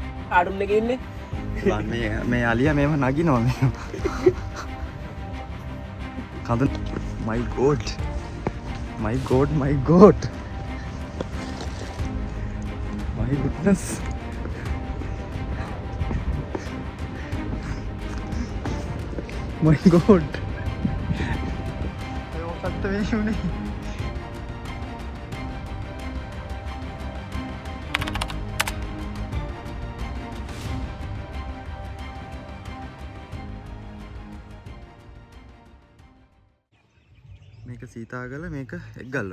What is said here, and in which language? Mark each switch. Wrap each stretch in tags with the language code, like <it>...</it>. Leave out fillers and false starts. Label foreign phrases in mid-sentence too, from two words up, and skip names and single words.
<si>ආඩුම් එකේ ඉන්නේ. මේ අලියා මේව නගිනවා මේ. කඳු</si> <en>my god. My goodness. My god.</en> <si>මොකක්ද මේ වුනේ? මේක සීතාගල මේක එක්ගල්ල.</si>